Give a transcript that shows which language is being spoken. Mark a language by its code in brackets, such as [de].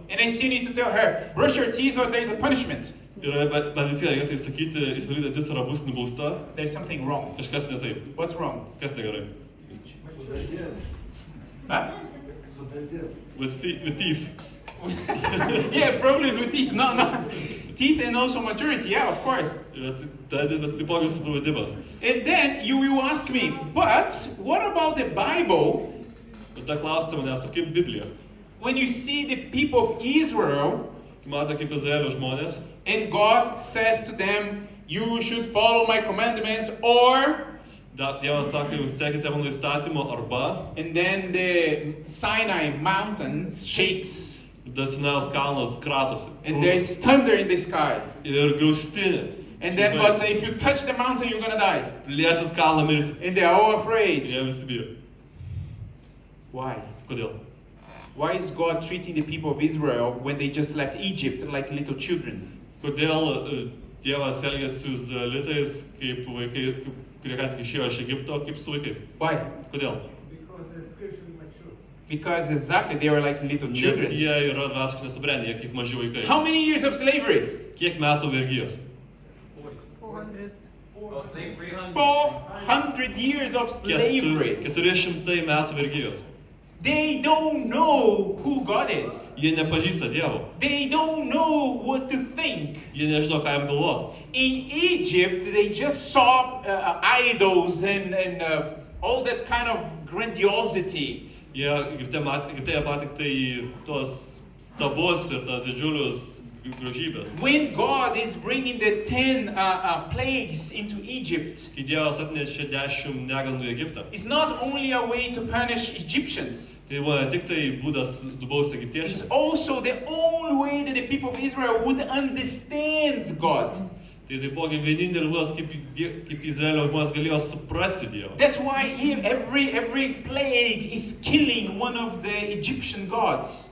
[en] and I still need to tell her, brush your teeth or there's a punishment, [lt] Bet vis tiek reikia sakyti, išvalyti dantis ar bus nubausta. [en] there's something wrong. [lt] Kažkas ne taip. [en] What's wrong? [lt] Kas negerai? Huh? [en] With teeth. Yeah, problems with teeth. No. Teeth and also maturity, yeah, of course. [lt] Bet taipogi supratimas. [en] And then you will ask me, but what about the Bible? [lt] Tada klausite manęs, o kaip Biblija? [en] When you see the people of Israel, [lt] Matote kaip Izraelio žmonės. [en] and God says to them, you should follow my commandments, or, [lt] Dievas sako, jūs sekite mano įstatymo arba. [en] and then the Sinai mountain shakes, [lt] Sinajaus kalnas kratosi. [en] and there's thunder in the sky. [lt] Ir griaustinė. [en] And then God says, if you touch the mountain, you're gonna die. [lt] Liesit kalną mirsit. [en] And they are all afraid. [lt] Jie visi bijo. [en] Why? [lt] Kodėl? [en] Why is God treating the people of Israel when they just left Egypt like little children? [lt] Kodėl Dievas elgiasi su izraelitais kaip vaikai, kurie ką tik išėjo iš Egipto, kaip su vaikais? [en] Why? [lt] Kodėl? [en] Because they're spiritually mature. Because exactly they were like little [lt] Nes [en] children. [lt] jie yra dvasiškai nesubrendę, jie kaip maži vaikai. [en] How many years of slavery? [lt] Kiek metų vergijos? [en] 400. 400 years of slavery. [lt] 400 metų vergijos. [en] They don't know who God is. [lt] Jie nepažįsta Dievo. [en] They don't know what to think. [lt] Jie nežino, ką jam galvoti. [en] In Egypt, they just saw idols and all that kind of grandiosity. [lt] Jie matė tik tai tos stabus ir tos didžiulius grožybės. [en] When God is bringing the 10 plagues into Egypt, [lt] Kai Dievas atnešė 10 negandų į Egiptą, [en] it's not only a way to punish Egyptians, [lt] tai buvo ne tik tai būdas nubausti [en] it's [lt] egiptiečius, [en] also the only way that the people of Israel would understand God. [lt] tai taipogi vienintelis būdas, kaip Izraelio žmonės galėjo suprasti Dievą. [en] That's why every plague is killing one of the Egyptian gods.